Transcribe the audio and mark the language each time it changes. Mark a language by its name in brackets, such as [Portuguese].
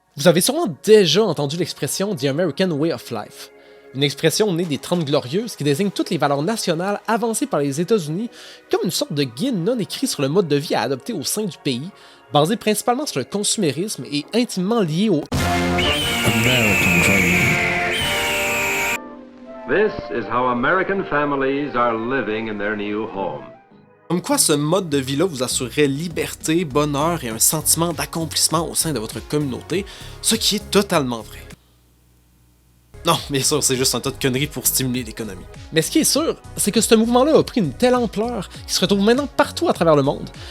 [French] Vous avez sûrement déjà entendu l'expression The American Way of Life, une expression née des 30 Glorieuses qui désigne toutes les valeurs nationales avancées par les États-Unis comme une sorte de guide non écrit sur le mode de vie à adopter au sein du pays, basé principalement sur le consumérisme et intimement lié au American Dream. [English] This is how American families are living in their new home. [French] Comme quoi ce mode de vie-là vous assurerait liberté, bonheur et un sentiment d'accomplissement au sein de votre communauté, ce qui est totalement vrai. Non, bien sûr, c'est juste un tas de conneries pour stimuler l'économie. Mais ce qui est sûr, c'est que ce mouvement-là a pris une telle ampleur qu'il se retrouve maintenant partout à travers le monde.